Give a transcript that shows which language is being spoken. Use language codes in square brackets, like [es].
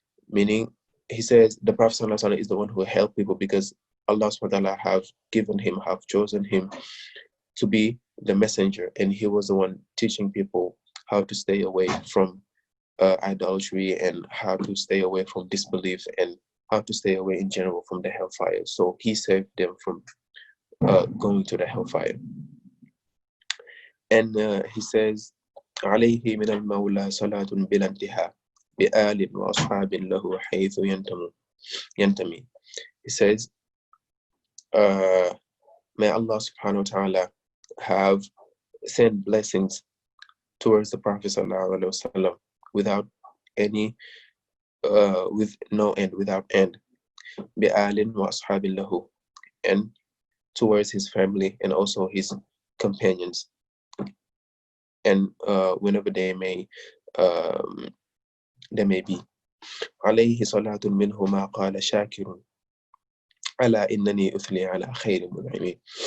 [en] Meaning, he says the Prophet sallallahu alaihi wasallam is the one who helped people because Allah subhanahu wa ta'ala have chosen him to be the messenger, and he was the one teaching people how to stay away from idolatry, and how to stay away from disbelief, and how to stay away in general from the hellfire. So he saved them from going to the hellfire. And he says, [ar] عليه من المولى صلاة بلا انتهاء بآل وأصحاب له حيث ينتمي. [en] He says, may Allah subhanahu wa ta'ala have send blessings towards the Prophet ﷺ without any with no end, without end. [ar] بِآلٍ وَأَصْحَابٍ لَهُ, [en] and towards his family and also his companions, and whenever they may be. [ar] عليه صلاة منه ما قال شاكر ألا إنني أثني على خير منعم.